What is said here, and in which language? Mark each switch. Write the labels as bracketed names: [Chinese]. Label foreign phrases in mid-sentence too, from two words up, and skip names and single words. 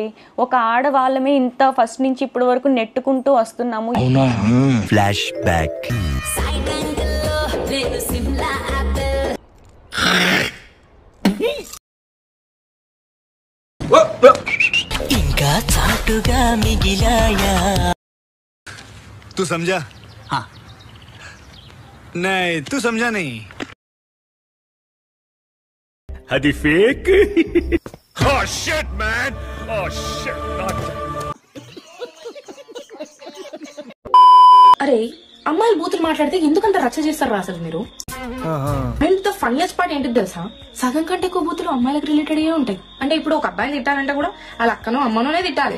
[Telugu] ఒక ఆడవాళ్ళమే ఇంత ఫస్ట్ నుంచి ఇప్పటి వరకు నెట్టుకుంటూ వస్తున్నాము. [English] flash back. [Telugu] ఇంకా చాటుగా మిగిలాయా? [Hindi] तू समझा? हाँ. नहीं तू समझा नहीं. [Telugu] అది ఫేక్. [English] Oh shit man. Oh shit. [Telugu] అరే అమ్మాయిలు బూతులు మాట్లాడితే ఎందుకంత రచ్చ చేస్తారు అసలు మీరు? ఎంత [English] funniest part [Telugu] ఏంటి తెలుసా? సగం కంటే ఎక్కువ బూతులు అమ్మాయిలకు రిలేటెడ్ గా ఉంటాయి. అంటే ఇప్పుడు ఒక అబ్బాయిని తిట్టాలంటే కూడా వాళ్ళ అక్కనో అమ్మనోనే తిట్టాలి.